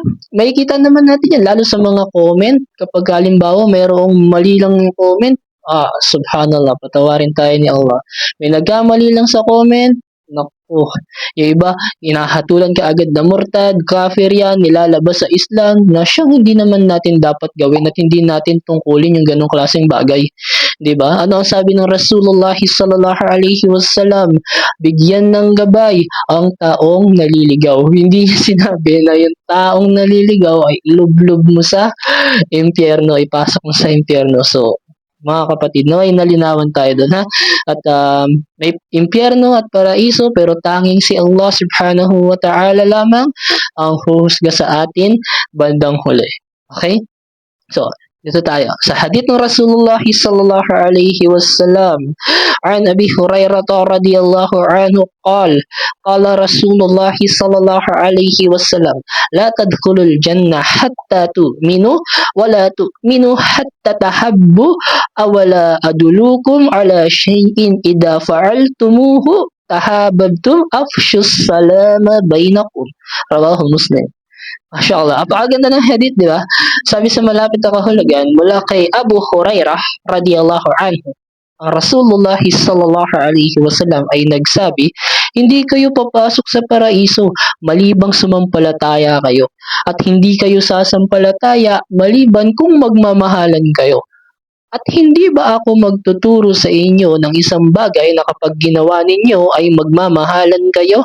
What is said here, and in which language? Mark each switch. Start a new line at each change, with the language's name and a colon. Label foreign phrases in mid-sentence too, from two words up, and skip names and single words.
Filipino: Makikita naman natin yan lalo sa mga comment. Kapag halimbawa mayroong mali lang yung comment, subhanallah, patawarin tayo ni Allah. May nagkamali lang sa comment, naku, yung iba, hinahatulan ka agad na murtad, kafir yan, nilalabas sa Islam, na siyang hindi naman natin dapat gawin at hindi natin tungkulin yung ganong klaseng bagay. 'Di ba? Ano ang sabi ng Rasulullah
Arabic: صلى الله عليه وسلم?
Filipino: Bigyan ng gabay ang taong naliligaw. Hindi sinabi na yung taong naliligaw ay ilublob mo sa impyerno, ipasok mo sa impyerno. So, mga kapatid, no, ay nalinawan tayo doon ha. At may impyerno at paraiso pero tanging si Allah
Arabic: سبحانه وتعالى
Filipino: lamang ang huhusga sa atin bandang huli. Okay? So, dito tayo. Sa hadith ng
Arabic: رسول الله صلى الله عليه وسلم، عن أبي هريرة رضي الله عنه قال رسول الله صلى الله عليه وسلم، لا تدخلوا الجنة حتى تؤمنوا ولا تؤمنوا حتى تحابوا أولا أدلكم على شيء إذا فعلتموه تحاببتم أفشوا السلام بينكم. رواه مسلم. ما شاء الله.
Filipino: Apakaganda ng hadith, di ba? Sabi sa malapit na kahulugan mula kay Abu Hurairah
Arabic: رضي الله عنه,
Filipino: ang Rasulullah
Arabic: صلى الله عليه وسلم
Filipino: ay nagsabi, hindi kayo papasok sa paraiso malibang sumampalataya kayo at hindi kayo sasampalataya maliban kung magmamahalan kayo. At hindi ba ako magtuturo sa inyo ng isang bagay na kapag ginawa ninyo ay magmamahalan kayo?